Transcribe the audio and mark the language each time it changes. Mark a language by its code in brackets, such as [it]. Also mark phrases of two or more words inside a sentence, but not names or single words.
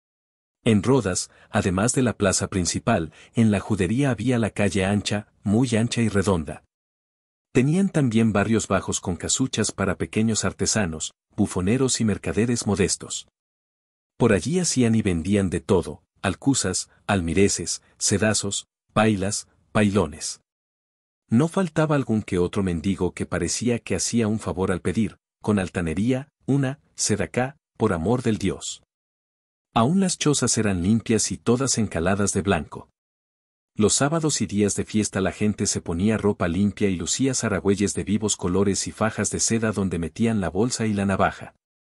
[es] En Rodas, además de la plaza principal, en la judería había la calle ancha, muy ancha y redonda. Tenían también barrios bajos con casuchas para pequeños artesanos, bufoneros y mercaderes modestos. Por allí hacían y vendían de todo, alcuzas, almireces, sedazos, pailas, pailones. No faltaba algún que otro mendigo que parecía que hacía un favor al pedir, con altanería, una sedacá, por amor del Dios. Aún las chozas eran limpias y todas encaladas de blanco. Los sábados y días de fiesta la gente se ponía ropa limpia y lucía zaragüeyes de vivos colores y fajas de seda donde metían la bolsa y la navaja.